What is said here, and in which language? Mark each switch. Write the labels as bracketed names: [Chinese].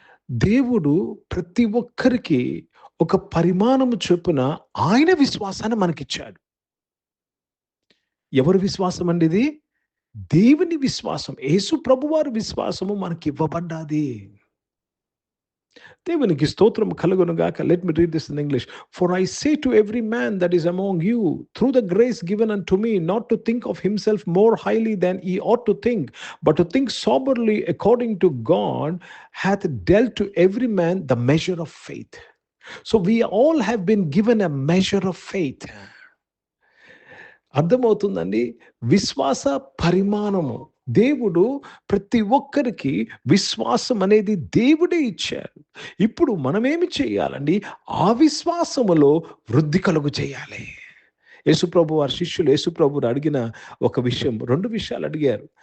[Telugu] దేవుడు ప్రతి ఒక్కరికి ఒక పరిమాణము చొప్పున ఆయన విశ్వాసాన్ని మనకిచ్చాడు. ఎవరి విశ్వాసం అండి ఇది? దేవుని విశ్వాసం. యేసు ప్రభువారి విశ్వాసము మనకి ఇవ్వబడ్డాది. దేవునికి స్తోత్రం కలుగును గాక. [English] Let me read this in English. For I say to every man that is among you, through the grace given unto me, not to think of himself more highly than he ought to think, but to think soberly according to God hath dealt to every man the measure of faith. So we all have been given a measure of faith. [Telugu] అర్థమవుతుందండి? విశ్వాస పరిమాణము. దేవుడు ప్రతి ఒక్కరికి విశ్వాసం అనేది దేవుడే ఇచ్చారు. ఇప్పుడు మనమేమి చేయాలండి? ఆ విశ్వాసములో వృద్ధి కలుగు చేయాలి. యేసుప్రభు వారి శిష్యులు యేసుప్రభుని అడిగిన ఒక విషయం, 2 విషయాలు అడిగారు.